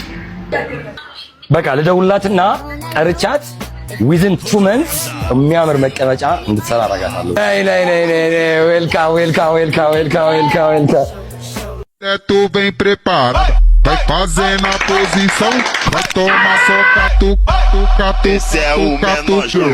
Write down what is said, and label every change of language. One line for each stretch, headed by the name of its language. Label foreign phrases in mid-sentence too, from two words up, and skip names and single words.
Amharic: በቃ ልደውላትና ጠርቻት ዊዝን 2 months የሚያምር መቀመጫ እንድትሰራ አደርጋታለሁ። ዌልካም
Portuguese: Tu vem preparado, vai fazendo a posição, vai tomar soca, tu, esse é o menor.